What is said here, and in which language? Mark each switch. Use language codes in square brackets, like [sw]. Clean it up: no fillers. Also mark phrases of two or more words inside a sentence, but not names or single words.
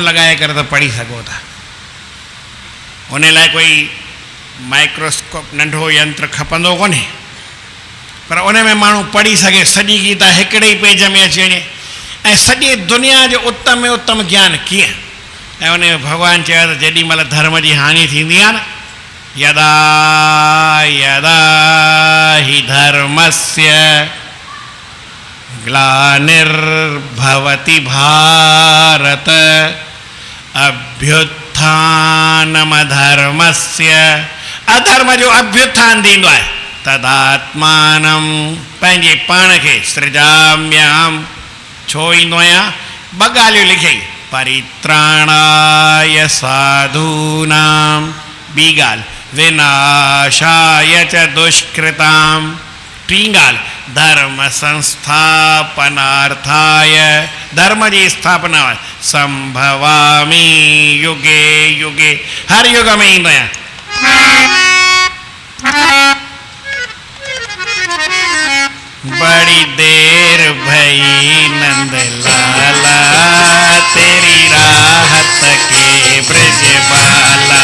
[sd] लॻाए करे त पढ़ी सघो था उन लाइ कोई माइक्रोस्कोप नंढो यंत्र खपंदो कोन्हे पर उन में माण्हू पढ़ी सघे सॼी गीता हिकिड़े ई पेज में अची वञे ऐं सॼी दुनिया जो उत्तम में उत्तम ज्ञान कीअं ऐं उन में भॻवानु चयो त जेॾी महिल धर्म जी हानि थींदी आहे न [sa] यदा यदा हि धर्मस्य ग्लानिर्भवति भारत [sd] अभ्युत्थानमधर्मस्य अधर्म जो अभ्युत्थान थींदो आहे तदात्मानं पंहिंजे पाण खे सृजाम्यहं छो ईंदो आहियां ॿ ॻाल्हियूं लिखियई [sa] परित्राणाय साधूनां [sd] ॿी ॻाल्हि [sa] विनाशाय च दुष्कृताम [sd] टींगाल [sa] धर्म संस्थापनार्थाय [sd] धर्म जी स्थापना [sa] संभवामी युगे युगे [hi] हर युग में ही नया बड़ी देर भई नंद लाला तेरी राहत के ब्रज बाला